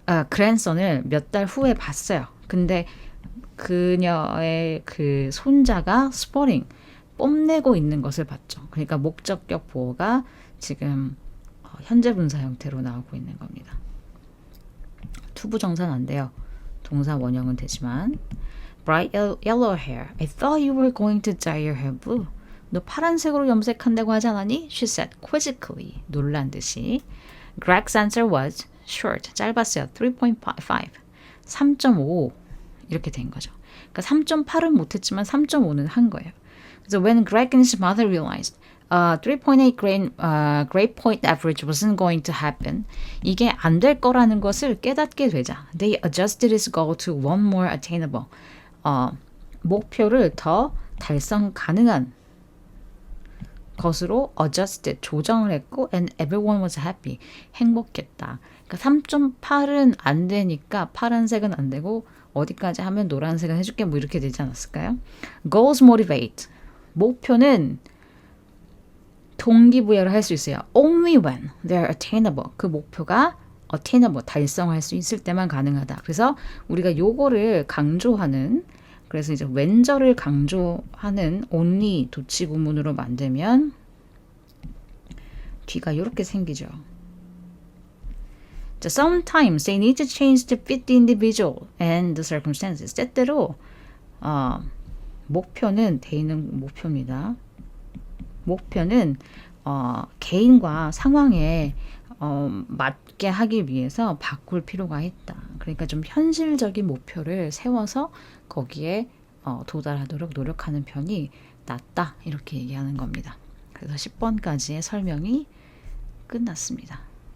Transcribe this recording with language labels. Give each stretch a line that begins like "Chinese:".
Korean: grandson을 몇 달 후에 봤어요. 근데 그녀의 그 손자가 스포링, 뽐내고 있는 것을 봤죠. 그러니까 목적격 보호가 지금 현재 분사 형태로 나오고 있는 겁니다. 투부정사는 안 돼요. 동사 원형은 되지만
English: Bright yellow hair. I thought you were going to dye your hair blue.
Korean: 너 파란색으로 염색한다고 하지 않았니?
English: She said quizzically.
Korean: 놀란 듯이.
English: Greg's answer was short.
Korean: 짧았어요.
English: 3.5. 3.5.
Korean: 이렇게 된 거죠. 그러니까 3.8은 못했지만 3.5는 한 거예요.
English: 그래서 when Greg and his mother realized 3.8 grade point average wasn't going to happen.
Korean: 이게 안 될 거라는 것을 깨닫게 되자.
English: They adjusted his goal to one more attainable.
Korean: 목표를 더 달성 가능한 것으로 adjusted, 조정을 했고
English: and everyone was happy.
Korean: 행복했다. 그러니까 3.8은 안 되니까 파란색은 안 되고 어디까지 하면 노란색은 해줄게 뭐 이렇게 되지 않았을까요?
English: Goals motivate.
Korean: 목표는 동기부여를 할 수 있어요.
English: Only when they're attainable.
Korean: 그 목표가 attainable, 달성할 수 있을 때만 가능하다. 그래서 우리가 요거를 강조하는, 그래서 이제 when절을 강조하는 only 도치구문으로 만들면 뒤가 이렇게 생기죠.
English: 자, sometimes they need to change to fit the individual and the circumstances.
Korean: 때때로 목표는 대인은 목표입니다. 목표는 개인과 상황에 맞게 하기 위해서 바꿀 필요가 있다. 그러니까 좀 현실적인 목표를 세워서 거기에 도달하도록 노력하는 편이 낫다. 이렇게 얘기하는 겁니다. 그래서 10번까지의 설명이 끝났습니다.